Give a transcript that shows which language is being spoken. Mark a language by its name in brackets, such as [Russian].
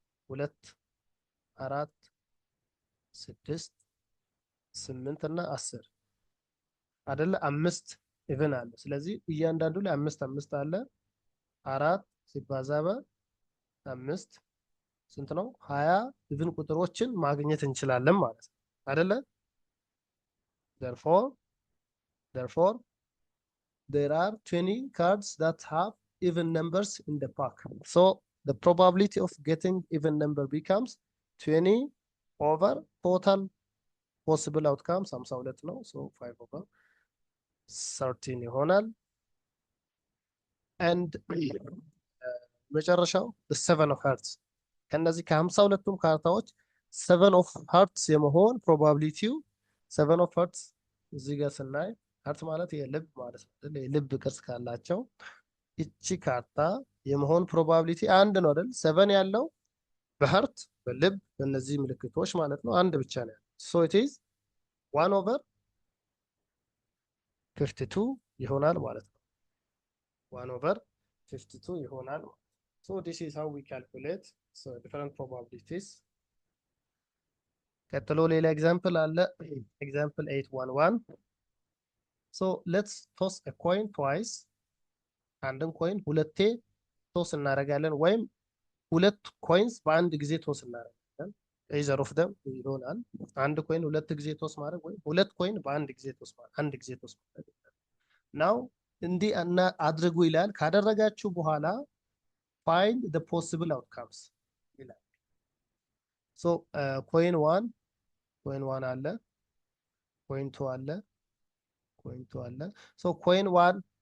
[Amharic] 2 4 6 8 እና 10 አይደለ? 5 ኢቭን አለ። ስለዚህ እያንዳንዱ ላይ 5 አለ። 4 ሲባዛ በ5 ስንት ነው? 20 ኢቭን ቁጥሮችን ማግኘት እንችላለን ማለት ነው አይደለ? [English] therefore there are 20 cards that have even numbers in the pack, so the probability of getting even number becomes 20 over total possible outcomes 52 ነው። so 5 over 13 ይሆናል። [Amharic] and መጨረሻው the 7 of hearts ከነዚህ ከ52ቱም ካርታዎች 7 of hearts የመሆን ፕሮባቢሊቲው 7 of hearts እዚህ ጋር ስናይ ሃርት ማለት የልብ ማለት ነው። የልብ ቅርጽ ካላቸው እቺ ካርታ የመሆን ፕሮባቢሊቲ አንድ ነው አይደል? 7 ያለው በሃርት በልብ በእነዚህ ምልክቶች ማለት ነው አንድ ብቻ ነው ያለው። [English] so it is 1 over 52 [Amharic] ይሆናል ማለት ነው። 1 over 52 ይሆናል። [English] so this is how we calculate so different probabilities. [Amharic] ቀጥሎ ሌላ ኤግዛምፕል አለ። [English] ኤግዛምፕል 811 so let's toss a coin twice. [Amharic] አንድን ኮይን ሁለቴ ቶስ እናደርጋለን ወይም ሁለት ኮይንስ በአንድ ጊዜ ቶስ እናደርጋለን። [English] either of them [Amharic] ይሆናል። አንድ ኮይን ሁለት ጊዜ ቶስ ማድረግ ወይም ሁለት ኮይን በአንድ ጊዜ ቶስ ማድረግ አንድ ጊዜ ቶስ ማድረግ now እንዲህ አድርጉ ይላል። ካደረጋችሁ በኋላ [English] find the possible outcomes [Amharic] ይላል። so coin 1 አለ፣ coin 2 አለ፣ coin 2 አለ። so coin 1